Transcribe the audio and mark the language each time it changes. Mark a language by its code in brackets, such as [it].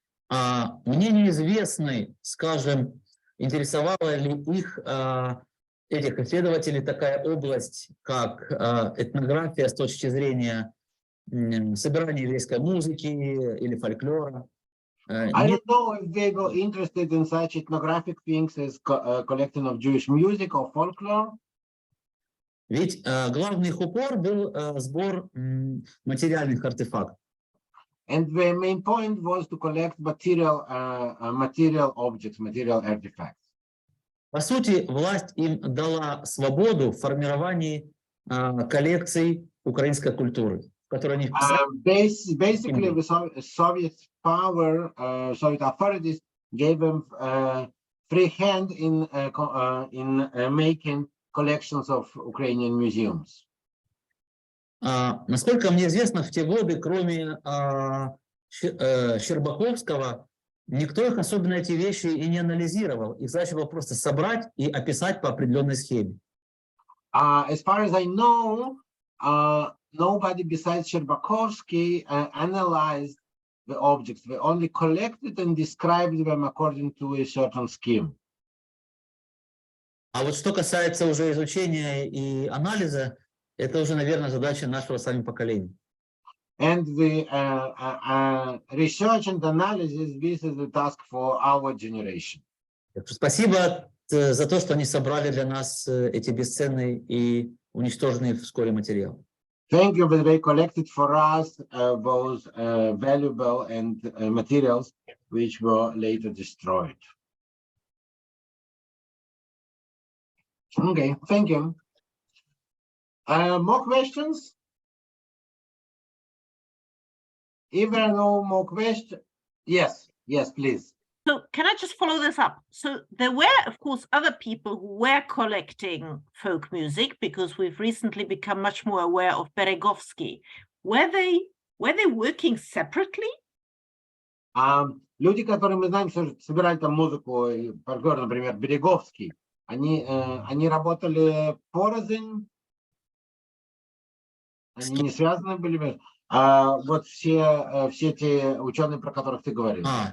[ru] Мне неизвестно, скажем, интересовала ли их, этих исследователей, такая область, как этнография с точки зрения собирания еврейской музыки или фольклора. [en] I don't know if they were interested in such ethnographic things as collecting of Jewish music or folklore. [ru] Ведь главный их упор был сбор материальных артефактов. [en] And the main point was to collect material objects, material artifacts. [ru] По сути, власть им дала свободу в формировании коллекций украинской культуры, в которой они [en] Basically, the Soviet power, Soviet authorities gave them free hand in making collections of Ukrainian museums. [ru] Насколько мне известно, в те годы, кроме Щербаковского, никто их особенно эти вещи и не анализировал. Их задача была просто собрать и описать по определенной схеме. [en] As far as I know, nobody besides Sherbakovsky analyzed the objects. They only collected and described them according to a certain scheme. [ru] А вот что касается уже изучения и анализа, это уже, наверное, задача нашего с вами поколения. [en] And the research and analysis, this is the task for our generation. [ru] Спасибо за то, что они собрали для нас эти бесценные и уничтоженные вскоре материалы. [en] Thank you that they collected for us those valuable and materials which were later destroyed. Okay, thank you. More questions? If there are no more questions, yes, please. So can I just follow this up? So there were, of course, other people who were collecting folk music because we've recently become much more aware of Beregovsky. Were they working separately? [ru] Люди, которые мы знаем, что собирали там музыку, фольклор, например, Береговский, они работали порознь, они не связаны были. Вот все те ученые, про которых ты говорил.